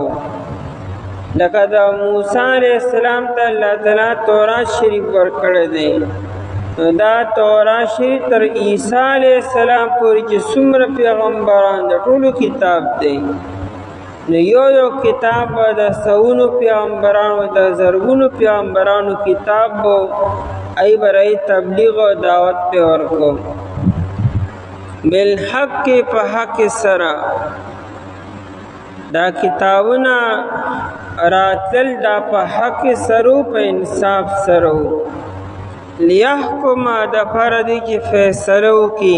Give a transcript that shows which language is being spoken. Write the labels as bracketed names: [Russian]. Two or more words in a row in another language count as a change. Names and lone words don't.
[Pashto] لکه د موسی علیه السلام ته الله تعالی تورات شریف ورکړی دی، نو دا تورات شریف تر عیسی علیه السلام پورې چې څومره پیغمبران د ټولو کتاب دی. نو یو کتاب به د سوونو پیغمبرانو، د زرګونو پیغمبرانو کتاب به ای برای تبلیغ او دعوت په ورکو. بالحق، په حق سره دا کتابونه راتل، دا په حق سره په انصاف سره. لیحکم، د فرض کې فیصله وکي.